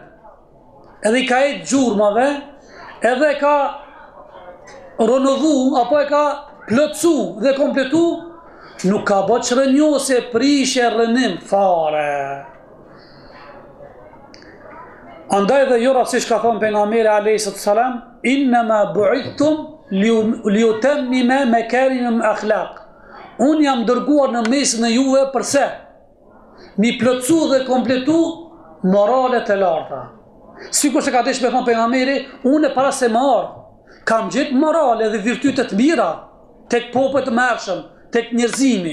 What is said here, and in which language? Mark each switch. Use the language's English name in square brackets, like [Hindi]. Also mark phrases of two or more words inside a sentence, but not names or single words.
[Albanian] Edhe i ka e gjurmave, edhe ka renovu, apo e ka plotësu dhe kompletu, nuk ka bë çrënjose, prishje, rënim fare. Andaj dhe jo rastësisht ka thonë pejgamberi [Arabic] عليه السلام إنما بعثت لأتمم مكارم الأخلاق. [Albanian] Unë jam dërguar në mesin e juve përse? Mi plotësu dhe kompletu moralet e larta. Sikur se ka desh me thonë pejgamberi, unë para se më ardh, kam gjetë morale dhe virtyte të mira tek popujt të mërshëm, tek njerëzimi.